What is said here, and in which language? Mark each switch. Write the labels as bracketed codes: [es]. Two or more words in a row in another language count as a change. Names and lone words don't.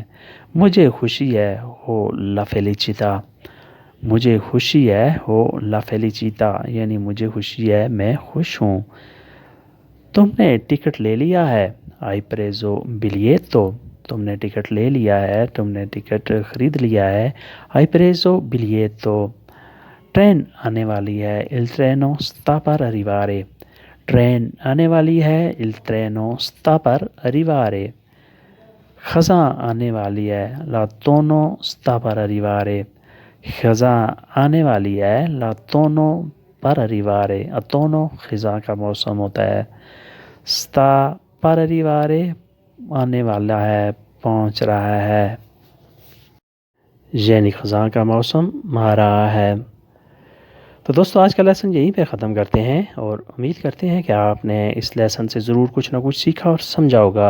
[ur] مجھے خوشی ہے [it] ho la felicità. [ur] مجھے خوشی ہے [it] ho la felicità [ur] یعنی مجھے خوشی ہے میں خوش ہوں. تم نے ٹکٹ لے لیا ہے. [it] hai preso biglietto. [ur] تم نے ٹکٹ لے لیا ہے، تم نے ٹکٹ خرید لیا ہے. [it] hai preso biglietto. [ur] ٹرین آنے والی ہے. [it] il treno sta per arrivare. [ur] ٹرین آنے والی ہے. [it] il treno sta per arrivare. [ur] خزاں آنے والی ہے. [it] l'autunno sta per arrivare. [ur] خزاں آنے والی ہے. [it] l'autunno per arrivare. [ur] autunno خزاں کا موسم ہوتا ہے. [it] sta per arrivare [ur] آنے والا ہے، پہنچ رہا ہے، یعنی خزاں کا موسم آ رہا ہے. تو دوستو آج کا لیسن یہیں پہ ختم کرتے ہیں اور امید کرتے ہیں کہ آپ نے اس لیسن سے ضرور کچھ نہ کچھ سیکھا اور سمجھا ہوگا.